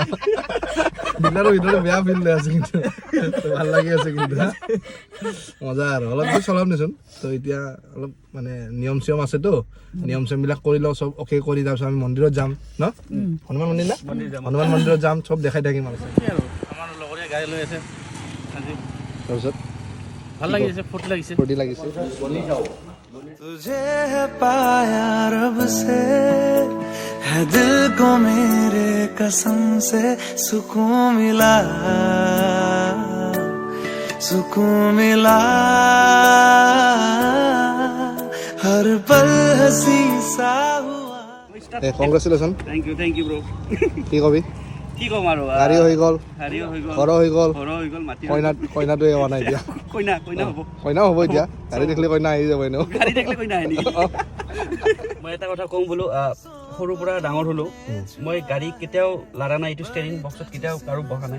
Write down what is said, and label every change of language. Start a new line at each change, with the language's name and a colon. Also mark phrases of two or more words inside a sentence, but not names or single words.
Assamese: ডিলাৰৰ ভিতৰতে বেয়া ফিল লৈ আছোঁ কিন্তু ভাল লাগি আছে কিন্তু মজা আৰু অলপ দেৰি চলাম দেচোন। তো এতিয়া অলপ মানে নিয়ম চিয়ম আছেতো, নিয়ম চিয়মবিলাক কৰি লওঁ, চব অ'কে কৰি তাৰপিছত আমি মন্দিৰত যাম ন, হনুমান মন্দিৰ না, হনুমান মন্দিৰত যাম, চব দেখাই থাকিম আৰু আমাৰ লগৰীয়া গাড়ী লৈ আছে আজি, তাৰপিছত ভাল লাগিছে, ফূৰ্তি লাগিছে।
Hindi: तुझे है पाया रब से है दिल को मेरे कसम से सुकून मिला हर पल हंसी सा हुआ।
Assamese: কংগ্ৰেচুলেশ্যন।
English: thank you bro.
Assamese: কি কবি? কি ক'ম আৰু, গাড়ীও হৈ গ'ল, হাৰিও হৈ গ'ল, ঘৰো হৈ গ'ল, ঘৰো হৈ গ'ল, মাটি কইনাটোৱে হোৱা নাই এতিয়া। কইনা হ'ব, কইনাও হ'ব এতিয়া, গাড়ী দেখিলে কইনা আহি যাব এনেও। গাড়ী দেখিলে কইনা আহে নেকি? মই এটা কথা কওঁ বোলো, সৰুৰ পৰা ডাঙৰ হ'লোঁ, মই গাড়ী কেতিয়াও লাৰা নাই, এইটো ষ্টেৰিং বক্সত কেতিয়াও কাৰো বহা নাই।